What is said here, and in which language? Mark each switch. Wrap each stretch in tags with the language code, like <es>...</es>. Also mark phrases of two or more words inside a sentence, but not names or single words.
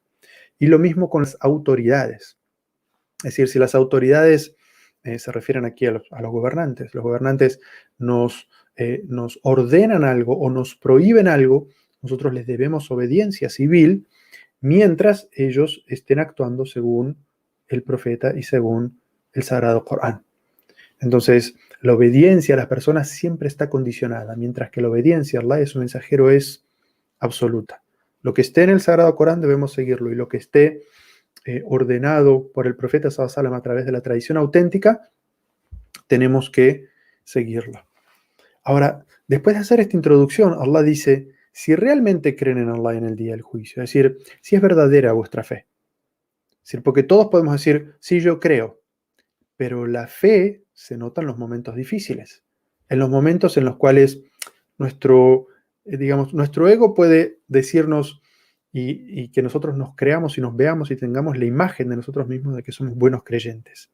<es>Y lo mismo con las autoridades. Es decir, si las autoridades se refieren aquí a los gobernantes nos ordenan algo o nos prohíben algo, nosotros les debemos obediencia civil mientras ellos estén actuando según el profeta y según el Sagrado Corán. Entonces, la obediencia a las personas siempre está condicionada, mientras que la obediencia a Allah y a su mensajero es absoluta. Lo que esté en el Sagrado Corán debemos seguirlo, y lo que esté ordenado por el profeta</es> <ar>صلى الله عليه وسلم</ar> <es>a través de la tradición auténtica, tenemos que seguirlo. Ahora, después de hacer esta introducción, Allah dice, si realmente creen en Allah en el día del juicio, es decir, si es verdadera vuestra fe. Es decir, porque todos podemos decir, sí, yo creo, pero la fe se nota en los momentos difíciles, en los momentos en los cuales digamos, nuestro ego puede decirnos y que nosotros nos creamos y nos veamos y tengamos la imagen de nosotros mismos de que somos buenos creyentes.</es>